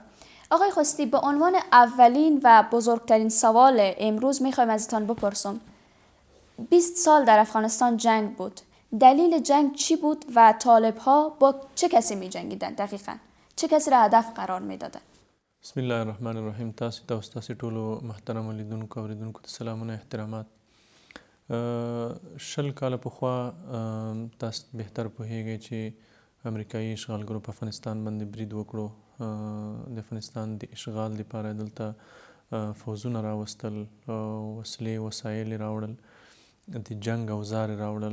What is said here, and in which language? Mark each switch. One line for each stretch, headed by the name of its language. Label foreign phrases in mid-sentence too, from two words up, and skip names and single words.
Persian: آقای خستی، به عنوان اولین و بزرگترین سوال امروز میخوایم ازتان بپرسم. 20 سال در افغانستان جنگ بود. دلیل جنگ چی بود و طالب ها با چه کسی می جنگیدن دقیقاً؟ چه کسی را هدف قرار می دادن؟
Arabic: بسم الله الرحمن الرحیم.
Pashto: تاسو ته او ستاسې ټولو محترمو لیدونکو اورېدونکو ته سلامونه احترامات. 20 کاله پخوا تاسو بهتر پوهیږئ چې امریکایي اشغالګرو په افغانستان باندې برید وکړو. د افغانستان د اشغال لپاره دلته فوزونه راوستل، وسلې وسایل یې راوړل، د جنگ اوزار یې راوړل.